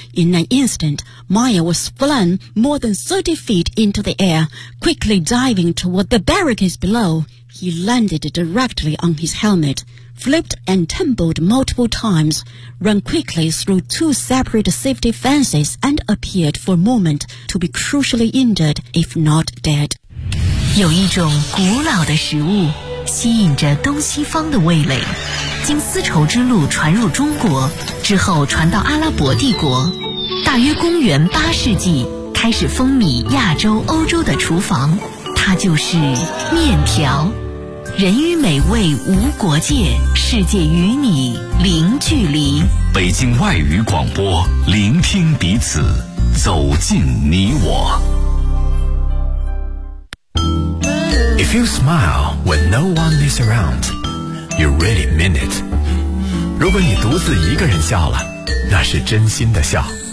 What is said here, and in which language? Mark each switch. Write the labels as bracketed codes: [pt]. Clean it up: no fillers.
[en] In an instant, Mayer was flung more than 30 feet into the air, quickly diving toward the barricades below. He landed directly on his helmet. Flipped and tumbled multiple times, ran quickly through two separate safety fences and appeared for a moment to be crucially injured, if not dead. [zh] 有一种古老的食物吸引着东西方的味蕾，经丝绸之路传入中国，之后传到阿拉伯帝国。大约公元八世纪开始风靡亚洲、欧洲的厨房，它就是面条。人与美味无国界，世界与你零距离。北京外语广播，聆听彼此，走进你我。 [en] If you smile when no one is around, you really mean it. [zh] 如果你独自一个人笑了，那是真心的笑。